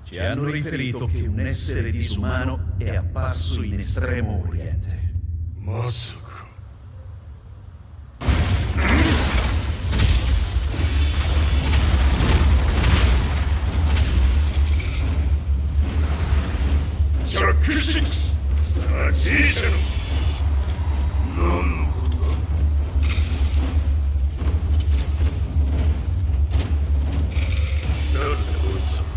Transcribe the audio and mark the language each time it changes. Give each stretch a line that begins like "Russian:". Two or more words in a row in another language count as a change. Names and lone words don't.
Italian: hanno riferito che un essere disumano è apparso in Estremo Oriente.
Japanese: まさか。ジャック6、さあ G 社の何のことだ。誰だこいつは。